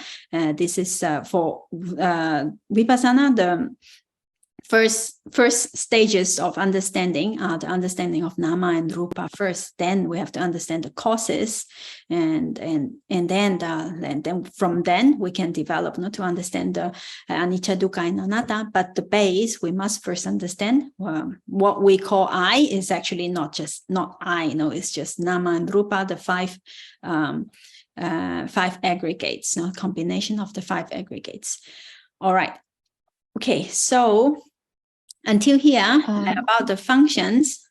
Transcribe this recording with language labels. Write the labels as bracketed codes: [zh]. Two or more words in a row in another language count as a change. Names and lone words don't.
[en] This is for vipassana, the first stages of understanding are the understanding of nama and rupa first. Then we have to understand the causes, and then from then we can develop to understand the [pi] anicca, dukkha, [en] and anatta. But the base, we must first understand what we call I is actually not I. It's just nama and rupa, the five aggregates, combination of the 5 aggregates. All right. Okay, so until here, about the functions.